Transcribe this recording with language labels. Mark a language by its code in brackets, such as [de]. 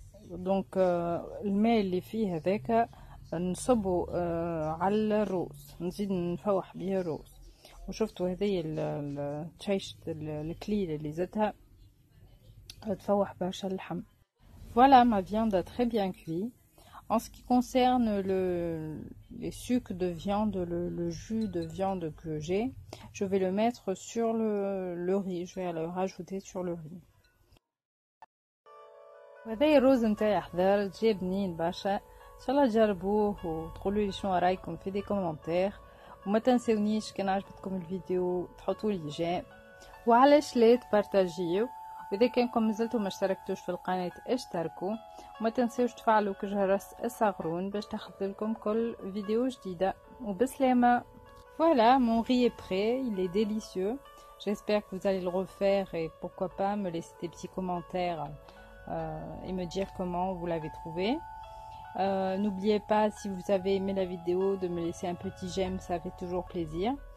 [ar] دونك الماء اللي فيه هذاك نصبه على الروز، نزيد نفوح بيه الروز. وشفتوا هذه التشيش الكليل اللي زدتها تفوح برشا اللحم. [fr] Voilà, ma viande a très bien cuit. En ce qui concerne les sucs de viande, le jus de viande que j'ai, je vais le mettre sur le riz. Je vais le rajouter sur le riz. [ar] وهذا الروز نتاعي حضر جا بنين برشا. ان شاء الله تجربوه وتقولوا لي شنو رايكم في دي كومنتير. وما تنسونيش كان عجبتكم الفيديو تحطوا لي جيم، وعلاش لا تبارطاجيو. واذا كانكم مازلتوا ما اشتركتوش في القناه اشتركوا، وما تنسوش تفعلوا جرس الصغرون باش تاخذلكم كل فيديو جديده. وبسلامه. [fr] Voilà, mon riz est prêt, il est délicieux. J'espère que vous allez le refaire et pourquoi pas me laisser des petits commentaires et me dire comment vous l'avez trouvé. N'oubliez pas, si vous avez aimé la vidéo, de me laisser un petit j'aime, ça fait toujours plaisir.